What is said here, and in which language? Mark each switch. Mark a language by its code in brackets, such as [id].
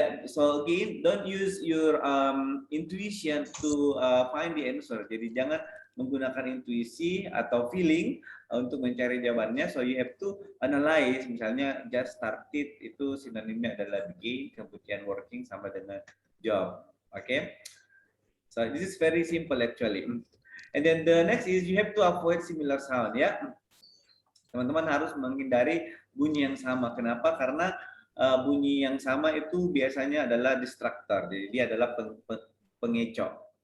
[en] So again, don't use your intuition to find the answer. [id] Jadi jangan menggunakan intuisi atau feeling untuk mencari jawabannya. [en] So you have to analyze. [id] Misalnya just started itu sinonimnya adalah begin, kemudian working sama dengan job. [en] Okay? So this is very simple actually. And then the next is you have to avoid similar sound ya. [id] Teman-teman harus menghindari bunyi yang sama. Kenapa? Karena bunyi yang sama itu biasanya adalah distractor. Jadi dia adalah pengecoh.